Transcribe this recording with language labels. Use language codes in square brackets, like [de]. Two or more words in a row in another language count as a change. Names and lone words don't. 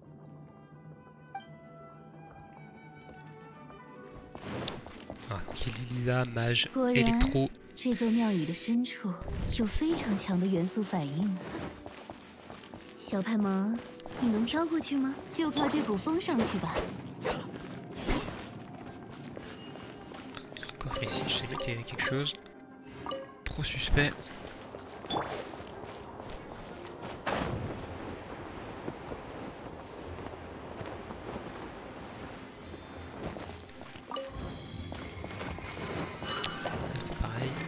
[fr] Ah, Lisa, mage, électro. [zh] 这座庙宇的深处有非常强的元素反应。小派萌，你能飘过去吗？就靠这股风上去吧。 [fr] Coffre ici, je savais qu'il y avait quelque chose. Trop suspect. C'est pareil.